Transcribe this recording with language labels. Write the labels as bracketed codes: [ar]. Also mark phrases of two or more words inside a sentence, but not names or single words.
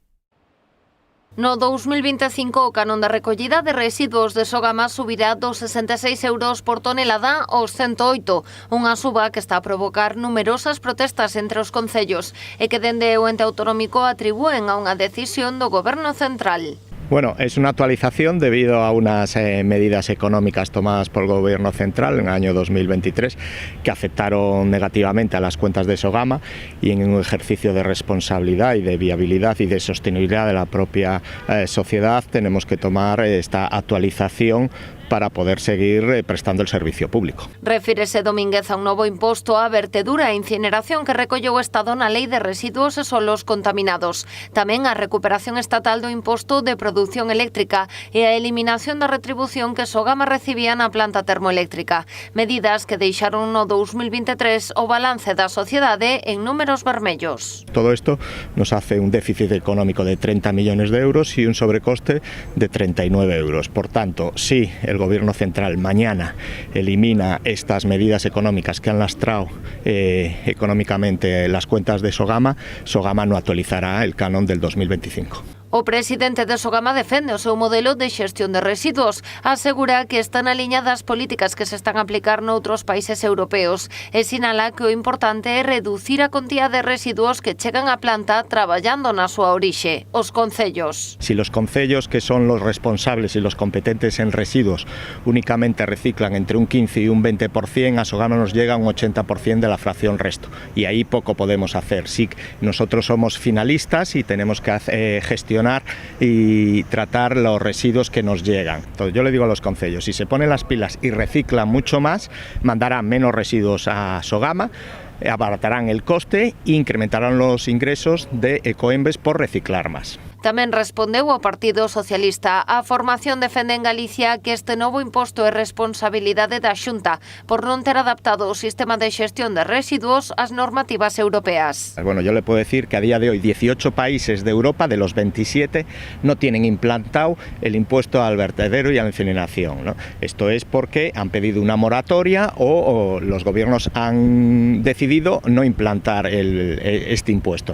[gl] No 2025, o canon de recollida de residuos de Sogama subirá dos 66 euros por tonelada aos 108, unha suba que está a provocar numerosas protestas entre os concellos e que dende o ente autonómico atribúen a unha decisión do Goberno central. [es] Bueno, es una actualización debido a unas medidas económicas tomadas por el Gobierno central en el año 2023 que afectaron negativamente a las cuentas de Sogama, y en un ejercicio de responsabilidad y de viabilidad y de sostenibilidad de la propia sociedad tenemos que tomar esta actualización para poder seguir prestando el servicio público. [gl] Refírese Domínguez a un novo imposto á vertedura e incineración que recolleu o Estado na Lei de Residuos e Solos Contaminados. Tamén a recuperación estatal do imposto de produción eléctrica e a eliminación da retribución que Sogama recibía na planta termoeléctrica. Medidas que deixaron no 2023 o balance da sociedade en números vermellos. [es] Todo esto nos hace un déficit económico de 30 millones de euros y un sobrecoste de 39 euros. Por tanto, sí, el Gobierno central mañana elimina estas medidas económicas que han lastrado económicamente las cuentas de Sogama, Sogama no actualizará el canon del 2025. [gl] O presidente de Sogama defende o seu modelo de xestión de residuos. Asegura que están aliñadas políticas que se están a aplicar noutros países europeos e sinala que o importante é reducir a contía de residuos que chegan á planta traballando na súa orixe, os concellos. [es] Si los concellos, que son los responsables y los competentes en residuos, únicamente reciclan entre un 15 y un 20%, a Sogama nos llega un 80% de la fracción resto. Y ahí poco podemos hacer. Sí, nosotros somos finalistas y tenemos que gestionar y tratar los residuos que nos llegan. Entonces yo le digo a los concellos, si se ponen las pilas y reciclan mucho más, mandarán menos residuos a Sogama, abaratarán el coste e incrementarán los ingresos de Ecoembes por reciclar más. [gl] Tamén respondeu o Partido Socialista. A formación defende en Galicia que este novo imposto é responsabilidade da Xunta por non ter adaptado o sistema de xestión de residuos ás normativas europeas. [es] Bueno, yo le puedo decir que a día de hoy 18 países de Europa, de los 27, no tienen implantado el impuesto al vertedero y a la incineración, ¿no? Esto es porque han pedido una moratoria o los gobiernos han decidido no implantar este impuesto.